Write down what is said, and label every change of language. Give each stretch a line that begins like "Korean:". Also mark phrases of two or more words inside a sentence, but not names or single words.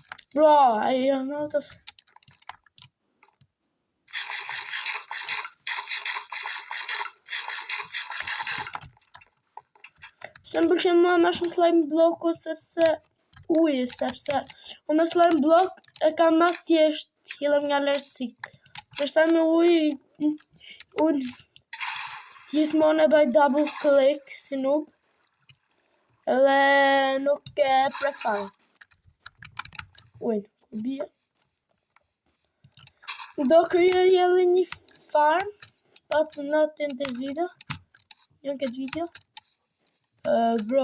English: Bro, I am out of...
Albanian: Se më pëlqen mua më shumë
English: slime bloku
Albanian: sepse uji, sepse unë me
English: slime block
Albanian: e kam më thjesht hidhem nga lartësi. Përsa me uji, unë gjithmonë e bëj
English: double click
Albanian: si noob, edhe nuk e prek fare. Ujnë, ku bie? Do krijoj edhe një farm,
English: but not in this video.
Albanian: Jo në këtë video. Bro.